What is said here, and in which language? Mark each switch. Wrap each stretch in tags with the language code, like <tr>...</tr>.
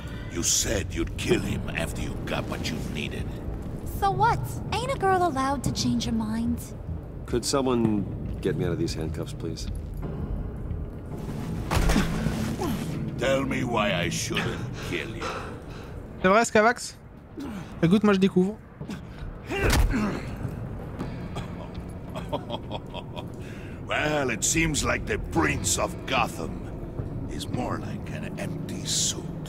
<en>You said you'd kill him after you got what you needed. So what? Ain't a girl allowed to change her mind? Could someone get me out of these handcuffs, please? Tell me why I shouldn't kill you.</en> <fr>C'est vrai, Scavax? Écoute, moi je découvre.</fr> <en>Well, it seems like the Prince of Gotham is more like an empty suit.</en>